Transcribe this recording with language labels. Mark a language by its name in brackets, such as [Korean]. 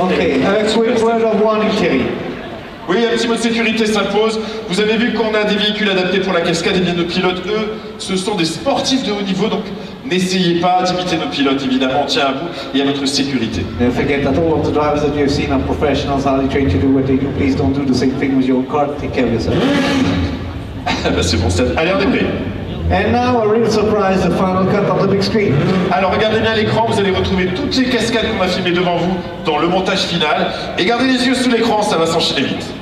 [English] Ok, a quick word of warning, Thierry. [French] Oui, un petit mot de sécurité s'impose. Vous avez vu qu'on a des véhicules adaptés pour la cascade, et bien nos pilotes, eux, ce sont des sportifs de haut niveau, donc n'essayez pas d'imiter nos pilotes, évidemment, on tient à vous et à votre sécurité. [English] Don't forget that all of the drivers that you have seen are professionals, how they train to do what they do. Please don't do the same thing with your car. Take care of yourself. [French] Bah, c'est bon, Steph. Allez, on est prêt. [English] And now a real surprise, the final cut on the big screen. [French] Alors regardez bien l'écran, vous allez retrouver toutes les cascades qu'on a filmées devant vous dans le montage final. Et gardez les yeux sous l'écran, ça va s'enchaîner vite.